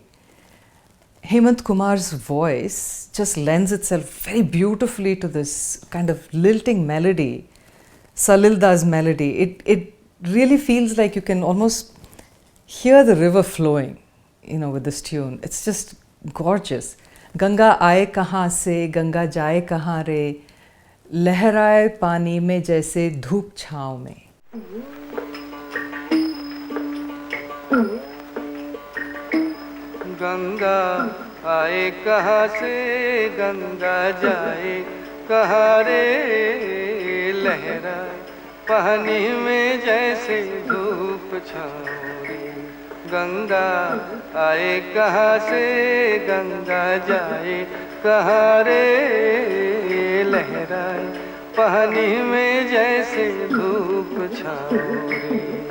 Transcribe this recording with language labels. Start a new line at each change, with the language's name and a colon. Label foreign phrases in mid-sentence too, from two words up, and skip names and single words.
English: Hemant Kumar's voice just lends itself very beautifully to this kind of lilting melody, Salilda's melody. It really feels like you can almost hear the river flowing, with this tune. It's just gorgeous.
Hindi: गंगा आए कहाँ से, गंगा जाए कहाँ रे, लहराए पानी में जैसे धूप छाँव में. गंगा आए कहाँ से, गंगा जाए कहाँ रे, लहराए पानी में जैसे धूप छाँव रे। गंगा आए कहाँ से गंगा जाए कहाँ रे, लहराए पानी में जैसे धूप छाँव रे।